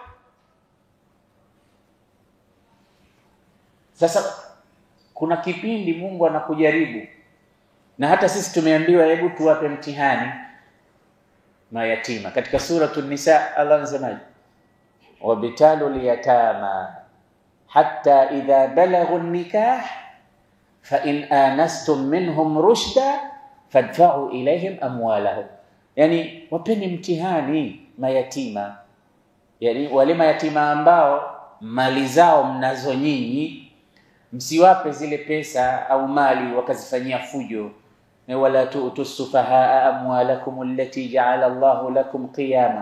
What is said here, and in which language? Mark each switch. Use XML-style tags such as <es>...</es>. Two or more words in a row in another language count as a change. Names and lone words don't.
<sw>Sasa kuna kipindi Mungu anakujaribu. Na hata sisi tumeambiwa hebu tuwape mtihani mayatima. Katika suratul Nisa Allah anasema,</sw> <ar>وابتلوا اليتامى حتى إذا بلغوا النكاح فإن آنستم منهم رشدا فادفعوا إليهم أموالهم.</ar> <sw>Yani wapeni mtihani mayatima, yani wale mayatima ambao mali zao mnazo nyinyi, msiwape zile pesa au mali wakazifanyia fujo.</sw> <ar>ولا تؤتوا السفهاء أموالكم التي جعل الله لكم قياما.</ar>